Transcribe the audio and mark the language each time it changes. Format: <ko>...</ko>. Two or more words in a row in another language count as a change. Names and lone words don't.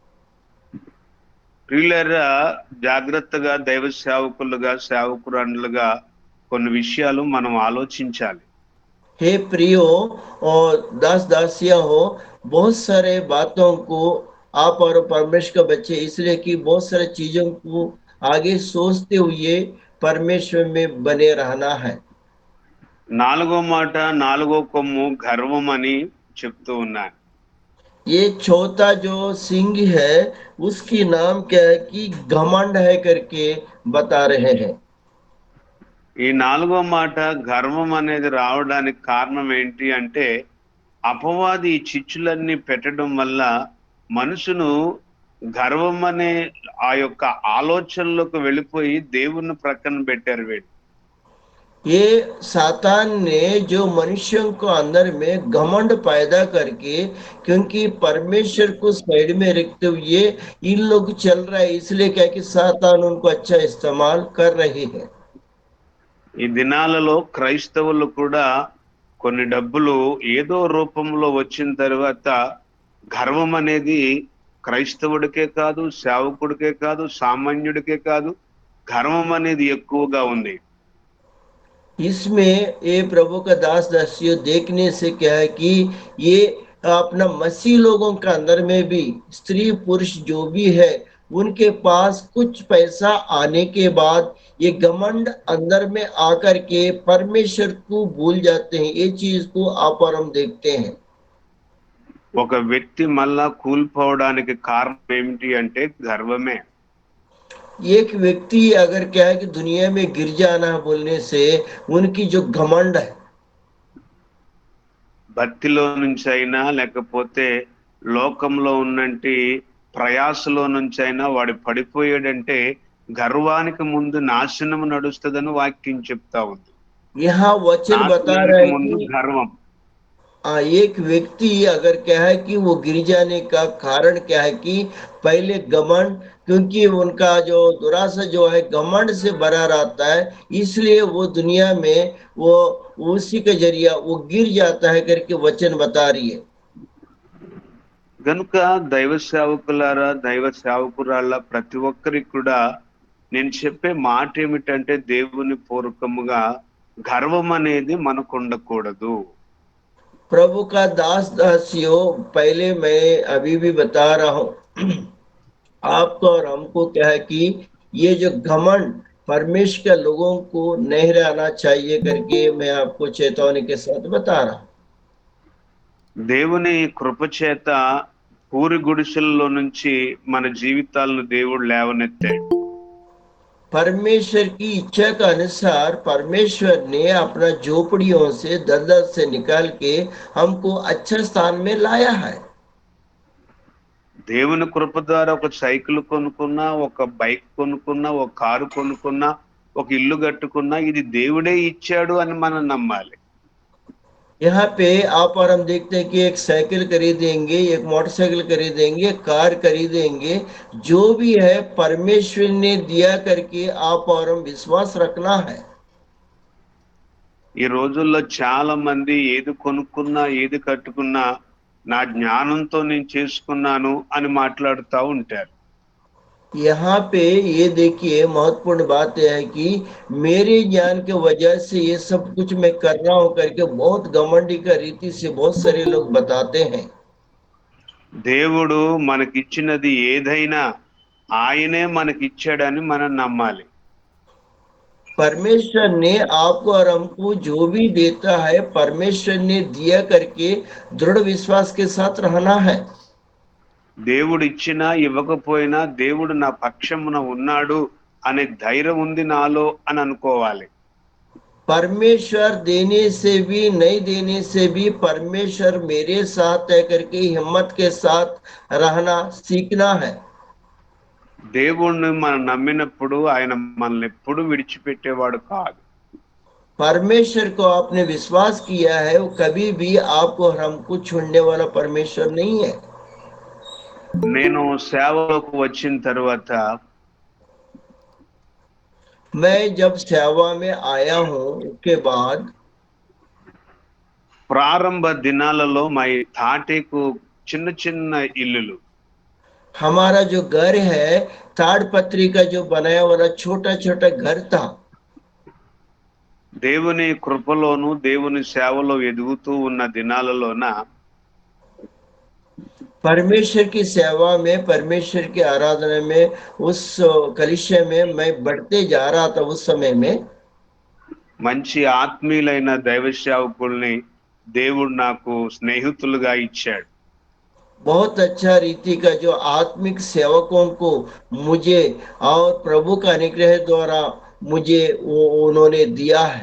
<te>ప్రియులారా, జాగ్రత్తగా దైవ సేవకులుగా, సేవకురాండ్లుగా కొన్ని విషయాలు మనం ఆలోచించాలి.</te> <hi>हे प्रियो और दास दासियां हो, बहुत सारे बातों को आप और परमेश्वर के बच्चे इसलिए कि बहुत सारे चीजों को आगे सोचते हुए परमेश्वर में बने रहना है।</hi> <te>నాలుగో మాట, నాలుగో కొమ్ము గర్వం అని చెప్తూ ఉన్నాను.</te> <hi>ये चौथा जो सिंह है उसकी नाम क्या है कि घमंड है करके बता रहे हैं।</hi> <te>ఈ నాలుగో మాట గర్వం అనేది రావడానికి కారణం ఏంటి అంటే, అపవాది ఈ చిచ్చులన్నీ పెట్టడం వల్ల మనుషును గర్వం అనే ఆ యొక్క ఆలోచనలోకి వెళ్ళిపోయి దేవుణ్ణి ప్రక్కన పెట్టారు వీళ్ళు.</te> <hi>ये सातान ने जो मनुष्यों को अंदर में घमंड पैदा करके, क्योंकि परमेश्वर को साइड में रखते हुए इन लोग चल रहा है, इसलिए क्या कि सातान उनको अच्छा इस्तेमाल कर रही है।</hi> <te>ఈ దినాలలో క్రైస్తవులు కూడా కొన్ని డబ్బులు ఏదో రూపంలో వచ్చిన తర్వాత గర్వం అనేది క్రైస్తవుడికే కాదు, సేవకుడికే కాదు, సామాన్యుడికే కాదు, గర్వం అనేది ఎక్కువగా ఉంది.</te> <hi>इसमें ये प्रभु का दास दासियों देखने से क्या है कि ये अपना मसीह लोगों के अंदर में भी स्त्री पुरुष जो भी है उनके पास कुछ पैसा आने के बाद ये घमंड अंदर में आकर के परमेश्वर को भूल जाते हैं। ये चीज को आप और हम देखते हैं।</hi> <te>ఒక వ్యక్తి మళ్ళా కూలిపోవడానికి కారణం ఏమిటి అంటే గర్వమే.</te> <hi>एक व्यक्ति अगर क्या है कि दुनिया में गिर जाना बोलने से उनकी जो घमंड है,</hi> <te>భక్తిలో నుంచి అయినా లేకపోతే లోకంలో ఉన్నంటి ప్రయాసలో నుంచి అయినా వాడు పడిపోయాడంటే గర్వానికి ముందు నాశనం నడుస్తుందని వాక్యం చెప్తా ఉంది.</te> <hi>यहाँ वचन बता रहा</hi> <te>నాశనానికి</te> <hi>है</hi> <te>ముందు</te> <hi>कि</hi> <te>గర్వం.</te> <hi>एक व्यक्ति अगर क्या है कि वो गिर जाने का कारण क्या है कि पहले घमंड, क्योंकि उनका जो दुरासा जो है घमंड से भरा रहता है, इसलिए वो दुनिया में वो उसी के जरिया वो गिर जाता है करके वचन बता रही है।</hi> <te>గనుక దైవ సేవకులారా, దైవ సేవకురాళ్ళ ప్రతి ఒక్కరికి కూడా నేను చెప్పే మాట ఏమిటంటే దేవుని పూర్వకముగా గర్వం అనేది మనకు ఉండకూడదు.</te> <hi>प्रभु का दास दासियों, पहले मैं अभी भी बता रहा हूं आपको और हमको क्या है कि ये जो घमंड परमेश्वर के लोगों को नहीं रहना चाहिए करके मैं आपको चेतावनी के साथ बता रहा हूं।</hi> <te>దేవుని కృప చేత పూరి గుడిసెల్లో నుంచి మన జీవితాలను దేవుడు లేవనెత్తాడు.</te> <hi>परमेश्वर की इच्छा के अनुसार परमेश्वर ने अपना झोपड़ियों से दलदल से निकाल के हमको अच्छे स्थान में लाया है।</hi> <te>దేవుని కృప ద్వారా ఒక సైకిల్ కొనుక్కున్నా, ఒక బైక్ కొనుక్కున్నా, ఒక కారు కొనుక్కున్నా, ఒక ఇల్లు కట్టుకున్నా ఇది దేవుడే ఇచ్చాడు అని మనం నమ్మాలి.</te> <hi>यहाँ पे आप और हम देखते हैं कि एक साइकिल खरीदेंगे, एक मोटरसाइकिल खरीदेंगे, कार खरीदेंगे, जो भी है परमेश्वर ने दिया करके आप और हम विश्वास रखना है।</hi> <te>ఈ రోజుల్లో చాలా మంది ఏది కొనుక్కున్నా, ఏది కట్టుకున్నా నా జ్ఞానంతో నేను చేసుకున్నాను అని మాట్లాడుతూ ఉంటారు.</te> <hi>यहाँ पे ये देखिए महत्वपूर्ण बात यह है कि मेरे ज्ञान के वजह से ये सब कुछ मैं कर रहा हूं करके बहुत घमंडी का रीति से बहुत सारे लोग बताते हैं।</hi> <te>దేవుడు మనకిచ్చినది ఏదైనా ఆయనే మనకిచ్చాడని మనం నమ్మాలి.</te> <hi>परमेश्वर ने आपको और हमको जो भी देता है परमेश्वर ने दिया करके दृढ़ विश्वास के साथ रहना है।</hi> <te>దేవుడు ఇచ్చినా ఇవ్వకపోయినా దేవుడు నా పక్షమున ఉన్నాడు అనే ధైర్యం ఉంది నాలో అని అనుకోవాలి.</te> <hi>परमेश्वर देने से भी नहीं देने से भी परमेश्वर मेरे साथ है करके हिम्मत के साथ रहना सीखना है।</hi> <te>దేవుణ్ణి మనం నమ్మినప్పుడు ఆయన మనల్ని ఎప్పుడు విడిచిపెట్టేవాడు కాదు.</te> <hi>परमेश्वर को आपने विश्वास किया है, वो कभी भी आपको और हमको छोड़ने वाला परमेश्वर नहीं है।</hi> <te>నేను సేవలోకి వచ్చిన తర్వాత</te> <hi>मैं जब सेवा में आया हूं उसके बाद</hi> <te>ప్రారంభ దినాలలో మా ఈ తాటేకు చిన్న చిన్న ఇల్లులు,</te> <hi>हमारा जो घर है ताड़पत्री का जो बनाया वाला छोटा छोटा घर था।</hi> <te>దేవుని కృపలోను దేవుని సేవలో ఎదుగుతూ ఉన్న దినాలలోన</te> <hi>परमेश्वर की सेवा में परमेश्वर की आराधना में उस कलिशे में मैं बढ़ते जा रहा था। उस समय में</hi> <te>మంచి ఆత్మీయులైన దైవ సేవకుల్ని దేవుడు నాకు స్నేహితులుగా ఇచ్చాడు.</te> <hi>बहुत अच्छा रीति का जो आत्मिक सेवकों को मुझे और प्रभु का अनुग्रह द्वारा मुझे वो उन्होंने दिया है।</hi>